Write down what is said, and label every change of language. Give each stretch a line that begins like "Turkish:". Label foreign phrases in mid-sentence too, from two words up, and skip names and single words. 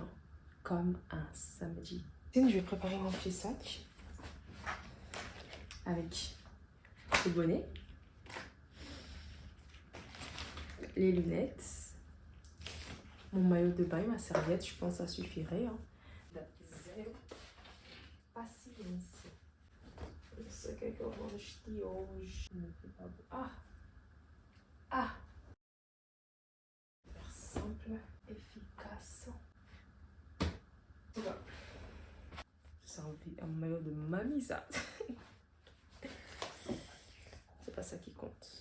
French: Comme un samedi. Je vais préparer mon petit sac. Avec le bonnet. Les lunettes. Mon maillot de bain, ma serviette. Je pense que ça suffirait. Hein.
Portuguese: Zero paciência. Isso aqui é que eu vou vestir hoje.
French: Ah! Simple, efficace. C'est un maillot de mamie, ça. C'est pas ça qui compte.